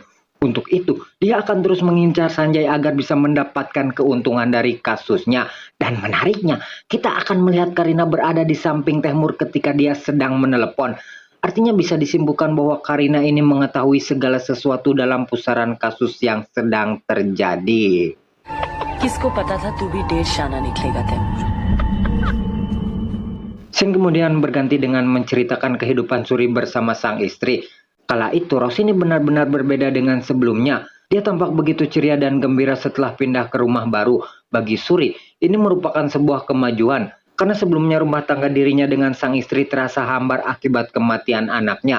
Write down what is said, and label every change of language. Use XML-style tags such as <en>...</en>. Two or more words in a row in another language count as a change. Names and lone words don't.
<id>Untuk itu, dia akan terus mengincar Sanjay agar bisa mendapatkan keuntungan dari kasusnya. Dan menariknya, kita akan melihat Karina berada di samping Temur ketika dia sedang menelepon. Artinya bisa disimpulkan bahwa Karina ini mengetahui segala sesuatu dalam pusaran kasus yang sedang terjadi.</id> <hi>किसको पता था तू भी डेढ़ शाना निकलेगा तैमूर।</hi> <id>Scene kemudian berganti dengan menceritakan kehidupan Suri bersama sang istri. Kala itu Rosini benar-benar berbeda dengan sebelumnya. Dia tampak begitu ceria dan gembira setelah pindah ke rumah baru. Bagi Suri, ini merupakan sebuah kemajuan. Karena sebelumnya rumah tangga dirinya dengan sang istri terasa hambar akibat kematian anaknya.</id>